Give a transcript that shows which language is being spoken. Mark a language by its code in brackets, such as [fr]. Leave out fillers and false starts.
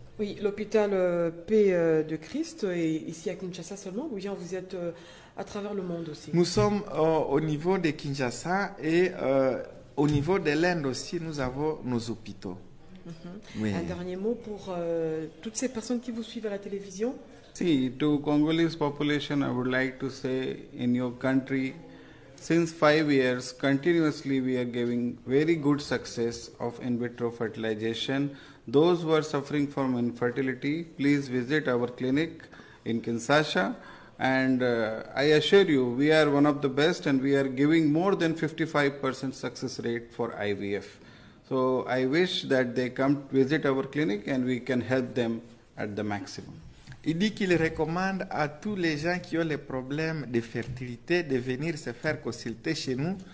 [fr] Oui, l'hôpital Paix de Christ est ici à Kinshasa seulement, ou bien vous êtes à travers le monde aussi? Nous sommes au niveau de Kinshasa et au niveau de l'Inde aussi, nous avons nos hôpitaux. Oui. Un dernier mot pour toutes ces personnes qui vous suivent à la télévision? [en] See, to Congolese population, I would like to say, in your country, since 5 years, continuously we are giving very good success of in vitro fertilization. Those who are suffering from infertility, please visit our clinic in Kinshasa. And I assure you, we are one of the best, and we are giving more than 55% success rate for IVF. So I wish that they come visit our clinic and we can help them at the maximum. [fr] Il dit qu'il recommande à tous les gens qui ont les problèmes de fertilité de venir se faire consulter chez nous.